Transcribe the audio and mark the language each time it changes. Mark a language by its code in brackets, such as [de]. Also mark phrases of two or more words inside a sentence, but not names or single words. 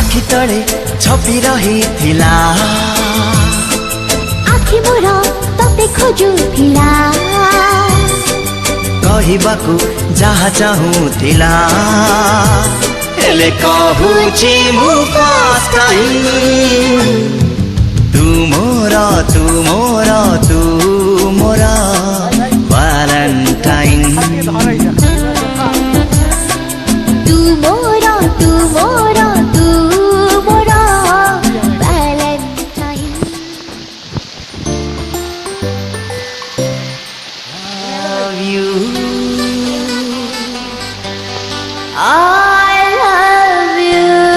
[or] ତଳେ ଛପି ରହିଥିଲା ଆଖି ମୋର ତତେ ଖୋଜୁଥିଲା କହିବାକୁ ଯାହା ଚାହୁଁଥିଲା ହେଲେ କହୁଛି ମୁଁ [en] first time [or] ତୁ ମୋର ତୁ ମୋର ତୁ ମୋର ଭାଲେଣ୍ଟାଇନ ତୁ ମୋର ତୁ ମୋର ତୁ ମୋର ଭାଲେଣ୍ଟାଇନ [en] love you I love you